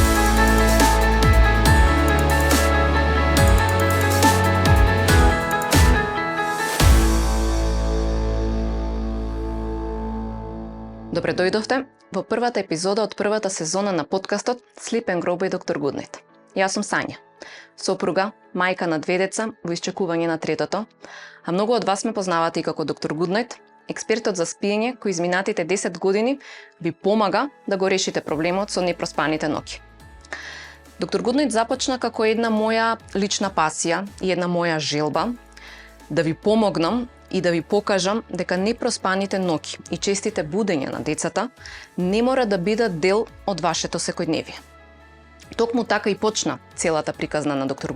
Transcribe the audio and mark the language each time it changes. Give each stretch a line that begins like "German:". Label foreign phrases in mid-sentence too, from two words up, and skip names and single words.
Macedonian: Добре дојдовте во првата епизода од првата сезона на подкастот Sleep and Grow by Dr. Goodnight. Јас сум Сања, сопруга, мајка на 2 деца во исчекување на третото, а многу од вас ме познавате и како Dr. Goodnight, експертот за спиење кој изминатите 10 години ви помага да го решите проблемот со непроспаните ноќи. Dr. Goodnight започна како една моја лична пасија и една моја желба да ви помогнам и да ви покажам дека непроспаните ноќи и честите будења на децата не мора да бидат дел од вашето секојдневие. Токму така и почна целата приказна на Dr.